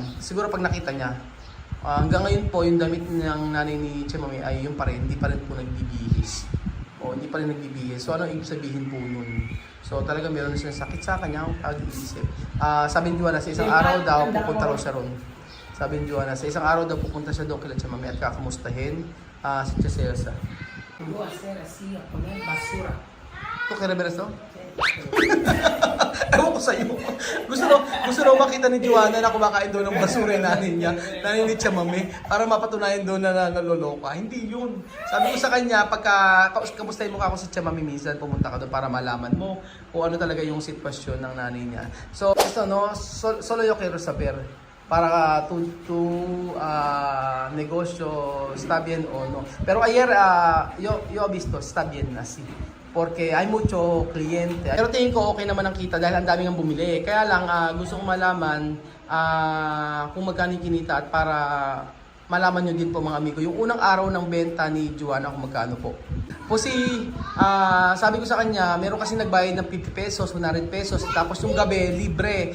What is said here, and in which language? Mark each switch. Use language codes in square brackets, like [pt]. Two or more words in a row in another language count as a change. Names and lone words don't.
[tl] Siguro pag nakita niya, hanggang ngayon po, yung damit ng nanay ni Chamami ay yung pa rin, hindi pa rin po nagbibihis. Hindi pa rin nagbibihis. So, ano ibig sabihin po nun? So, talaga meron na siyang sakit sa kanya, pag-iisip. Sabi ni Joanna, sa isang araw daw, pupunta raw siya ron. Sabi ni Joanna, sa isang araw daw, pupunta siya doon kila Chamami at kakamustahin si Tia Celsa. [es] Voy a hacer así, a poner basura. [tl] Ito, kaya reveres to? Ewan ko sa'yo. Gusto daw makita ni Joanna na kumakain doon ng basura yung nanay niya, nanay ni Chamami, para mapatunayan doon na naloloka. Hindi yun. Sabi ko sa kanya, pagka kamustahin mo ka ako si Chamami minsan, pumunta ka doon para malaman mo kung ano talaga yung sitwasyon ng nanay niya. [es] So, ito solo yo quiero saber para tu negosyo está bien o no. Pero ayer yo he visto está bien así. Porque hay mucho cliente. [tl] Pero tingin ko okay naman ang kita dahil ang daming ang bumili. Kaya lang gusto kong malaman kung magkano yung kinita at para malaman nyo din po mga amigo. Yung unang araw ng benta ni Joanna kung magkano po. Sabi ko sa kanya, meron kasi nagbayad ng 50 pesos, 100 pesos, tapos yung gabi, libre.